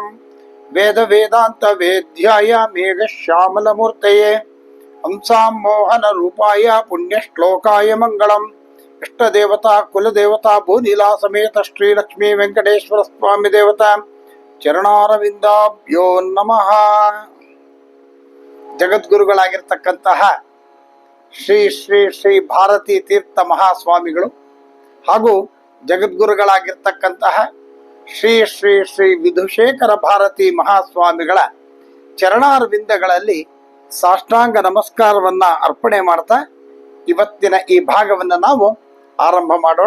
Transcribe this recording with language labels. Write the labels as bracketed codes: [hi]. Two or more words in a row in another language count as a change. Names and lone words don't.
[sa] वेद वेदांत वेद्याय मेघश्यामलमूर्तये हंसां मोहन रूपाय पुण्यश्लोकाय मंगलम। इष्टदेवता कुलदेवता भूनीला समेत श्री लक्ष्मी वेंकटेश्वर स्वामी देवता ಚರಣಾರವಿಂದಾಭ್ಯೋ ನಮಃ। [kn] ಜಗದ್ಗುರುಗಳಾಗಿರ್ತಕ್ಕಂತಹ ಶ್ರೀ ಶ್ರೀ ಶ್ರೀ ಭಾರತೀ ತೀರ್ಥ ಮಹಾಸ್ವಾಮಿಗಳು ಹಾಗೂ ಜಗದ್ಗುರುಗಳಾಗಿರ್ತಕ್ಕಂತಹ ಶ್ರೀ ಶ್ರೀ ಶ್ರೀ ವಿಧುಶೇಖರ ಭಾರತಿ ಮಹಾಸ್ವಾಮಿಗಳ ಚರಣಾರವಿಂದಗಳಲ್ಲಿ ಸಾಷ್ಟಾಂಗ ನಮಸ್ಕಾರವನ್ನ ಅರ್ಪಣೆ ಮಾಡ್ತಾ ಇವತ್ತಿನ ಈ ಭಾಗವನ್ನು ನಾವು ಆರಂಭ ಮಾಡೋಣ.